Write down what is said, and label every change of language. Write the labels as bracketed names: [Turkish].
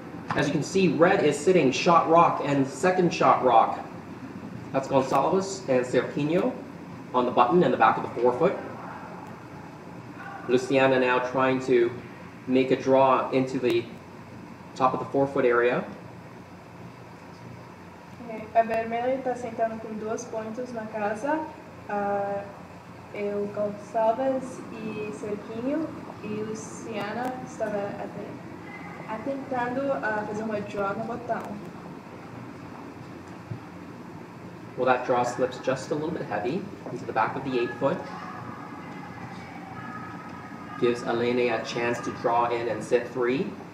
[English] As you can see, red is sitting shot rock and second shot rock. That's Gonçalves and Cerquinho on the button and the back of the forefoot. Luciana now trying to make a draw into the top of the forefoot area. Okay. [Portuguese] A vermelha está sentando com 2 pontos na casa. O Gonçalves e Cerquinho, e Luciana estava tentando fazer uma draw no botão. [English] Well, that draw slips just a little bit heavy into the back of the 8-foot. Gives Aline a chance to draw in and sit 3.